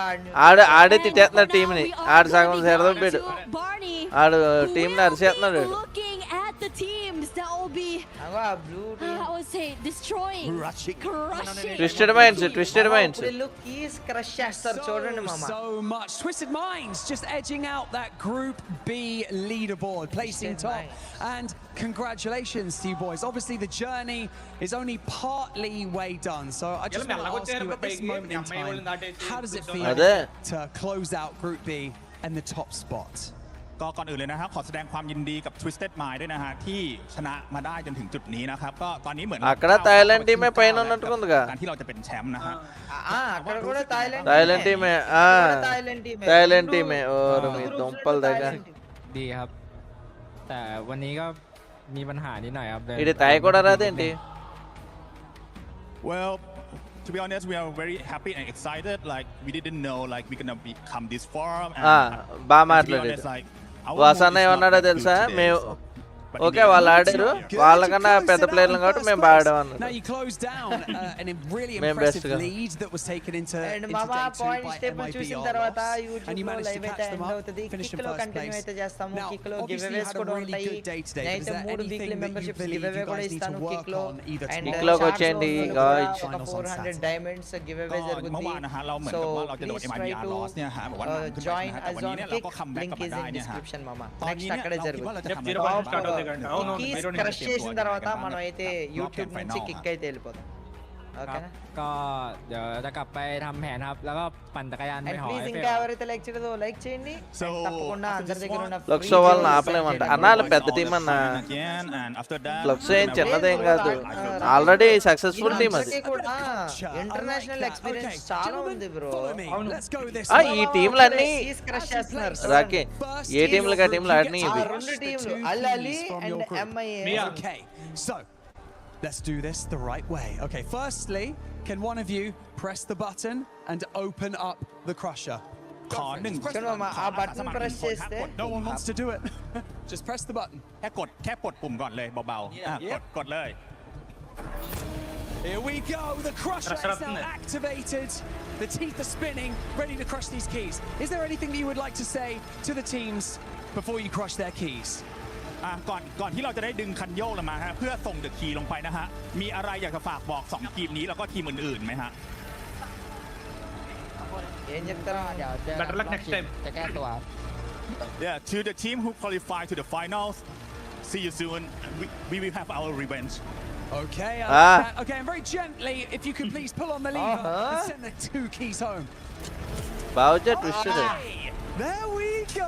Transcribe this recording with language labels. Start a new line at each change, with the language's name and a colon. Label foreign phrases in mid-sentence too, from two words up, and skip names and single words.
Telugu: ఆడే తిట్టేస్తున్నాడు టీం ని. ఆడు సగం సెరదొప్పాడు. ఆడు టీం ని అరిసేస్తున్నాడు. ట్విస్టెడ్ మైండ్స్ క్రష్ చేస్తారు చూడండి మామ.
English: So much Twisted Minds just edging out that Group B leaderboard, placing top. And congratulations to you boys. Obviously the journey is only partly way done. So I just want to ask you at this moment in time, how does it feel to close out Group B and the top spot?
Thai: ก็ก่อนอื่นเลยนะครับขอแสดงความยินดีกับ Twisted Mind ด้วยนะฮะที่ชนะมาได้จนถึงจุดนี้นะครับก็ตอนนี้เหมือน
Telugu: అక్కడ థాయిలాండ్ టీమే పైన ఉన్నట్టుకుందిగా
Thai: การที่เราจะเป็นแชมป์นะฮะ
Telugu: అక్కడ కూడా థాయిలాండ్ టీమే ఓరు మీ దుంపల దగ్గర
Thai: ดีครับแต่วันนี้ก็มีปัญหานิดหน่อยครับ
Telugu: ఇది థాయ్ కూడా రాదేంటి.
English: Well, to be honest, we are very happy and excited. Like we didn't know like we're gonna become this far.
Telugu: బాగా మాట్లాడేది. వాసన్న ఏమన్నాడో తెలుసా, మేము ఓకే వాళ్ళు ఆడారు వాళ్ళకన్నా పెద్ద ప్లేయర్లు కాబట్టి మేము బాగా ఆడాం అన్నారు. మేము బెస్ట్ గా చూసిన తర్వాత యూట్యూబ్ లో లైవ్ అయితే ఎండ్ అవుతుంది. కిక్ లో కంటిన్యూ అయితే చేస్తాము. కిక్ లో
English: giveaways
Telugu: కూడా ఉంటాయి. నేనైతే 3
English: weekly membership giveaway
Telugu: కూడా ఇస్తాను కిక్ లో. అండ్ కిక్ లోకి వచ్చేయండి గాయ్స్.
English: 400 diamonds giveaway జరుగుతుంది. so please try to join us on kick. link is in description మామ. నెక్స్ట్ అక్కడే జరుగుతుంది.
Telugu: క్రష్ చేసిన తర్వాత మనం అయితే యూట్యూబ్ నుంచి కిక్ అయితే వెళ్ళిపోతాం. ఓకేనా? ก็เดี๋ยวจะกลับไปทำแผนครับแล้วก็ปั่นจักรยานไปหอ ప్లీజ్ ఇంకా ఎవరైతే లైక్ చేయలేదో లైక్ చేయండి. తప్పకుండా అందరి దగ్గర ఉన్న ఫ్లక్సో వాళ్ళని ఆపలేమంట అన్నాళ్ళు పెద్ద టీం అన్న. ఫ్లక్సో ఏం చిన్నదేం కాదు,
English: already successful team
Telugu: అది.
English: international experience
Telugu: చాలా ఉంది బ్రో. ఈ టీంలన్నీ రాకే ఏ టీంలు కా టీంలు ఆడినాయి ఇవి. 2 టీంలు అల్లలి అండ్ MIA.
English: Okay, so let's do this the right way. Okay, firstly, can one of you press the button and open up the crusher? No one wants to do it. Just press the button.
Thai: แค่กดปุ่มก่อนเลยเบาๆกดเลย
English: Here we go. The crusher is now activated. The teeth are spinning, ready to crush these keys. Is there anything that you would like to say to the teams before you crush their keys?
Thai: ก่อนที่เราจะได้ดึงคันโยกลงมาฮะเพื่อส่ง
English: the key
Thai: ลงไปนะฮะมีอะไรอยากจะฝากบอก2ทีมนี้แล้วก็ทีมอื่นๆไหมฮะ
English: Better luck next time.
Thai: จะแก้ตัว
English: Yeah, to the team who qualify to the finals, see you soon. We will have our revenge. Okay, okay, and very gently, if you could please pull on the lever and send the 2 keys home. Bowser twisted. There we go.